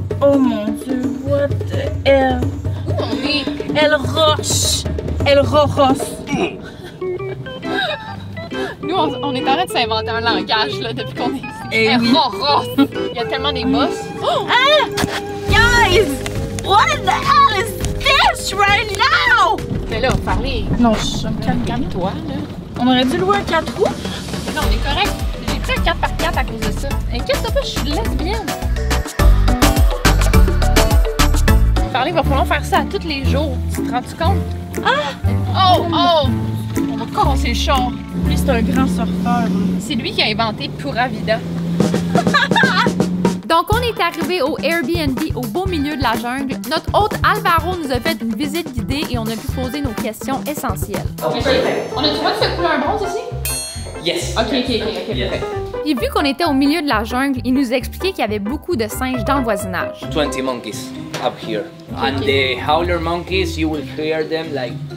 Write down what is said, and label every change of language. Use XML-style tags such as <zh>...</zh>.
<fr>Oh mon Dieu,</fr> <en>what the hell?</en> <fr>Où on est? Elle roche! Elle roche! Nous, on est en train de s'inventer un langage là, depuis qu'on est ici. Eh oui. Il y a tellement des bosses. Oh! Ah! Guys!</fr> <en>What in the hell is this right now?</en> <fr>Mais là, parlez. Non, je me calme. Calme-toi, là. On aurait dû louer un 4 roues? Non, on est correct. J'ai pris un 4x4 à cause de ça. Inquiète-toi pas, je suis lesbienne. Parlez, il va falloir faire ça à tous les jours. Tu te rends-tu compte? Ah! Oh! On va casser le char. Lui, c'est un grand surfeur. C'est lui qui a inventé Pura Vida. Donc, on est arrivé au Airbnb au beau milieu de la jungle. Notre hôte Alvaro nous a fait une visite guidée et on a pu poser nos questions essentielles. On a-tu le droit de se couler un bronze ici?</fr> <en>Yes.</en> <fr>Ok, parfait. Et vu qu'on était au milieu de la jungle, il nous a expliqué qu'il y avait beaucoup de singes dans le voisinage.</fr> <en>20 monkeys up here. And the howler monkeys, you will hear them like...</en>